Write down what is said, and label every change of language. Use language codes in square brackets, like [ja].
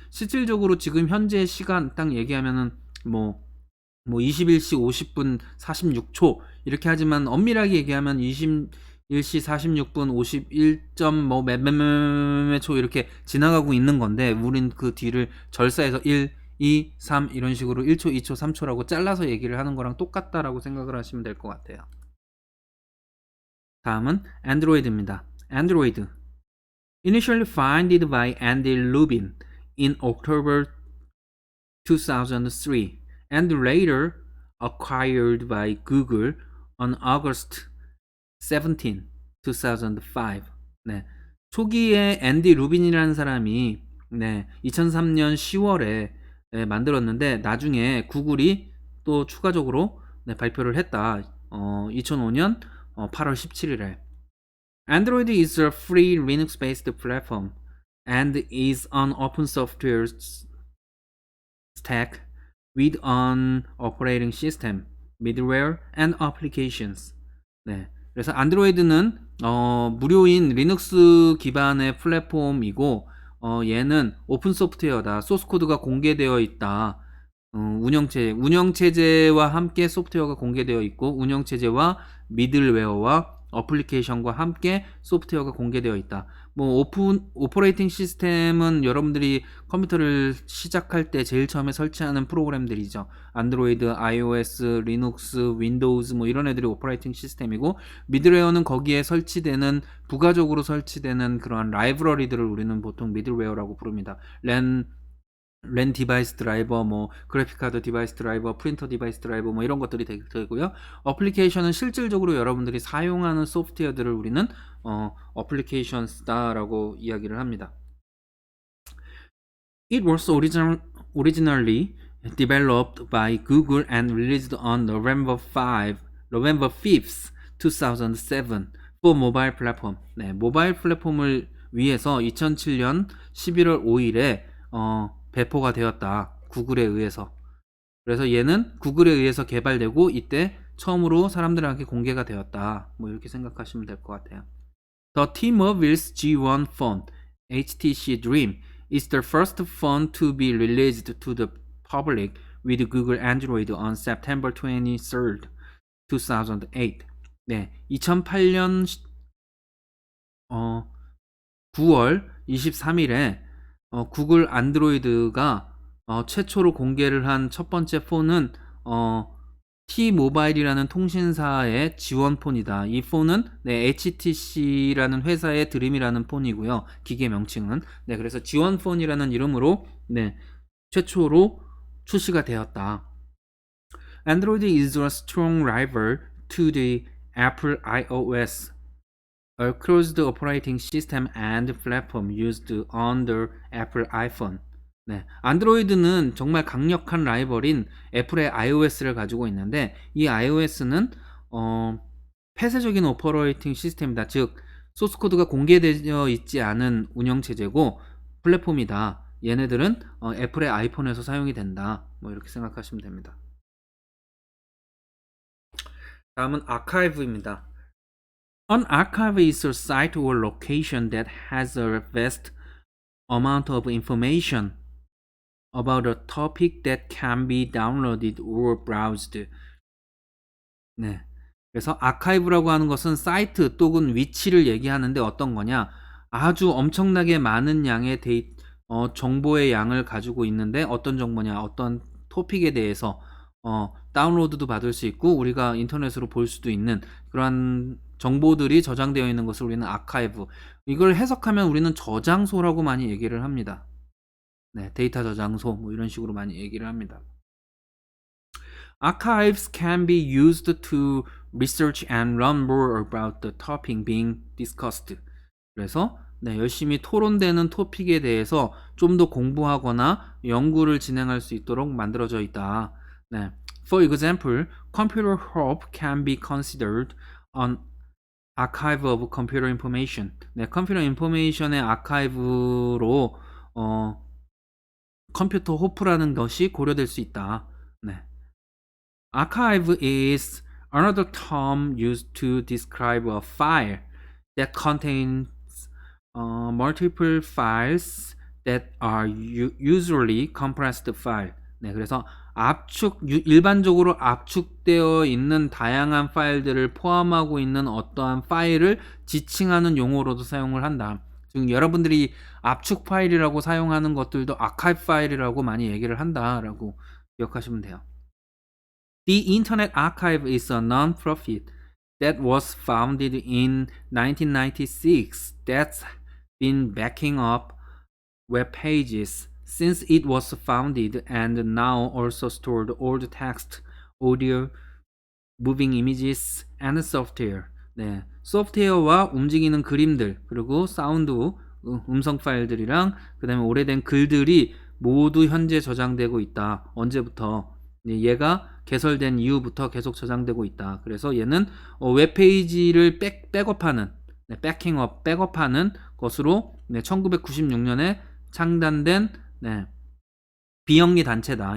[ko] 실질적으로 지금 현재 시간 딱 얘기하면은 뭐 21시 50분 46초 이렇게 하지만 엄밀하게 얘기하면 21시 46분 51점 몇몇몇몇 초 이렇게 지나가고 있는 건데 우린 그 뒤를 절사해서 1, 2, 3 이런 식으로 1초, 2초, 3초라고 잘라서 얘기를 하는 거랑 똑같다라고 생각을 하시면 될 것 같아요. 다음은 안드로이드입니다. [en] 안드로이드 Initially founded by Andy Lubin in October 2003 and later acquired by Google on August 17, 2005. [ko] 네. 초기에 앤디 루빈이라는 사람이 2003년 10월에 만들었는데 나중에 구글이 또 추가적으로 발표를 했다. 2005년 8월 17일에. [en] Android is a free Linux-based platform and is an open software stack with an operating system, middleware, and applications. [ko] 네. 그래서 안드로이드는 무료인 리눅스 기반의 플랫폼이고 얘는 오픈 소프트웨어다. 소스 코드가 공개되어 있다. 운영체제와 함께 소프트웨어가 공개되어 있고 운영체제와 미들웨어와 어플리케이션과 함께 소프트웨어가 공개되어 있다. 뭐 오퍼레이팅 시스템은 여러분들이 컴퓨터를 시작할 때 제일 처음에 설치하는 프로그램들이죠. 안드로이드, iOS, 리눅스, 윈도우즈 뭐 이런 애들이 오퍼레이팅 시스템이고 미들웨어는 거기에 설치되는 부가적으로 설치되는 그러한 라이브러리들을 우리는 보통 미들웨어라고 부릅니다. 랜 디바이스 드라이버, 뭐 그래픽 카드 디바이스 드라이버, 프린터 디바이스 드라이버 뭐 이런 것들이 되고요. 어플리케이션은 실질적으로 여러분들이 사용하는 소프트웨어들을 우리는 어플리케이션스다라고 이야기를 합니다. [en] It was originally developed by Google and released on November 5th, 2007 for mobile platform. [ko] 네, 모바일 플랫폼을 위해서 2007년 11월 5일에 배포가 되었다. 구글에 의해서. 그래서 얘는 구글에 의해서 개발되고 이때 처음으로 사람들에게 공개가 되었다. 뭐 이렇게 생각하시면 될 것 같아요. [en] The T-Mobile's G1 phone, HTC Dream, is the first phone to be released to the public with Google Android on September 23rd, 2008. [ko] 네, 2008년 9월 23일에 구글 안드로이드가 최초로 공개를 한 첫 번째 폰은 T-모바일이라는 통신사의 지원폰이다. 이 폰은 네, HTC라는 회사의 드림이라는 폰이고요. 기계 명칭은 네, 그래서 지원폰이라는 이름으로 네, 최초로 출시가 되었다. [en] Android is a strong rival to the Apple iOS, a closed operating system and platform used on the Apple iPhone. [ko] 네, 안드로이드는 정말 강력한 라이벌인 애플의 iOS를 가지고 있는데 이 iOS는 폐쇄적인 오퍼레이팅 시스템이다. 즉 소스코드가 공개되어 있지 않은 운영체제고 플랫폼이다. 얘네들은 애플의 아이폰에서 사용이 된다. 뭐 이렇게 생각하시면 됩니다. 다음은 아카이브입니다. [en] An archive is a site or location that has a vast amount of information about a topic that can be downloaded or browsed. [ko] 네. 그래서 아카이브라고 하는 것은 사이트 또는 위치를 얘기하는데 어떤 거냐? 아주 엄청나게 많은 양의 정보의 양을 가지고 있는데 어떤 정보냐? 어떤 토픽에 대해서 다운로드도 받을 수 있고 우리가 인터넷으로 볼 수도 있는 그러한 정보들이 저장되어 있는 것을 우리는 아카이브. 이걸 해석하면 우리는 저장소라고 많이 얘기를 합니다. 네, 데이터 저장소 뭐 이런 식으로 많이 얘기를 합니다. [en] Archives can be used to research and learn more about the topic being discussed. [ko] 그래서 네, 열심히 토론되는 토픽에 대해서 좀 더 공부하거나 연구를 진행할 수 있도록 만들어져 있다. 네. [en] For example, Computer Hub can be considered an archive of computer information. [ko] 네, 컴퓨터 인포메이션의 아카이브로 컴퓨터 호프라는 것이 고려될 수 있다. 네. [en] Archive is another term used to describe a file that contains multiple files that are usually compressed file. [ko] 네, 그래서 일반적으로 압축되어 있는 다양한 파일들을 포함하고 있는 어떠한 파일을 지칭하는 용어로도 사용을 한다. 지금 여러분들이 압축 파일이라고 사용하는 것들도 아카이브 파일이라고 많이 얘기를 한다라고 기억하시면 돼요. [en] The Internet Archive is a non-profit that was founded in 1996 that's been backing up web pages since it was founded and now also stored old text, audio, moving images, and software. [ko] 네, 소프트웨어와 움직이는 그림들 그리고 사운드, 음성 파일들이랑 그 다음에 오래된 글들이 모두 현재 저장되고 있다. 언제부터? 얘가 개설된 이후부터 계속 저장되고 있다. 그래서 얘는 웹페이지를 백업하는 백킹업, 백업하는 것으로 1996년에 창단된 비영리 단체다.